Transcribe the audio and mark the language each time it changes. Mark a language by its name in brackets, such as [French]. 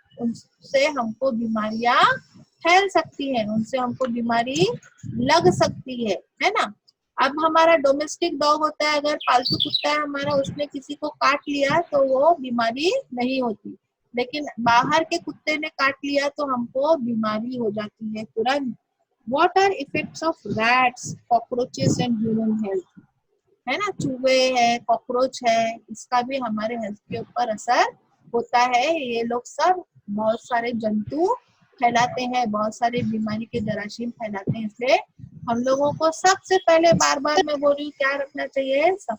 [Hindi] उनसे हमको बीमारियां फैल सकती है, उनसे हमको बीमारी लग सकती है ना। अब हमारा डोमेस्टिक डॉग होता है, अगर पालतू कुत्ता है हमारा, उसने किसी को काट लिया तो वो बीमारी नहीं होती, लेकिन बाहर के कुत्ते ने काट लिया तो हमको बीमारी हो जाती है तुरंत। [English] What are effects of rats, cockroaches and human health? [Hindi] है ना, चूहे है, कॉकरोच है, इसका भी हमारे हेल्थ के ऊपर असर होता है। ये लोग सब बहुत सारे जंतु फैलाते हैं, बहुत सारे बीमारी के जरासीम फैलाते हैं, इसलिए हम लोगों को सबसे पहले बार बार मैं बोल रही हूँ क्या रखना चाहिए?